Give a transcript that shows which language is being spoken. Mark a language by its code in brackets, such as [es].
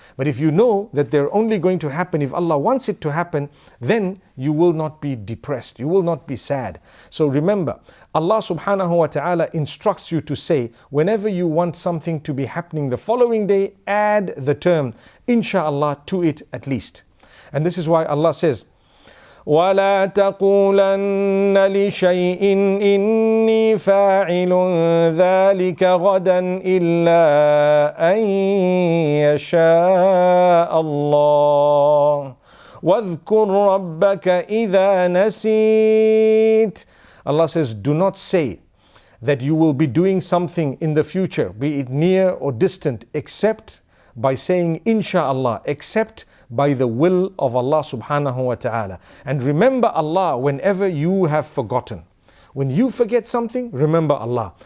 [en] But if you know that they're only going to happen if Allah wants it to happen, then you will not be depressed, you will not be sad. So remember, Allah subhanahu wa ta'ala instructs you to say, whenever you want something to be happening the following day, add the term Insha'Allah to it at least. And this is why Allah says, [ar] ولا تقولن لشيء إني فاعل ذلك غدا إلا أن يشاء الله واذكر ربك إذا نسيت. [en] Allah says, do not say that you will be doing something in the future, be it near or distant, except by saying Insha'Allah, except by the will of Allah subhanahu wa ta'ala. And remember Allah whenever you have forgotten. When you forget something, remember Allah.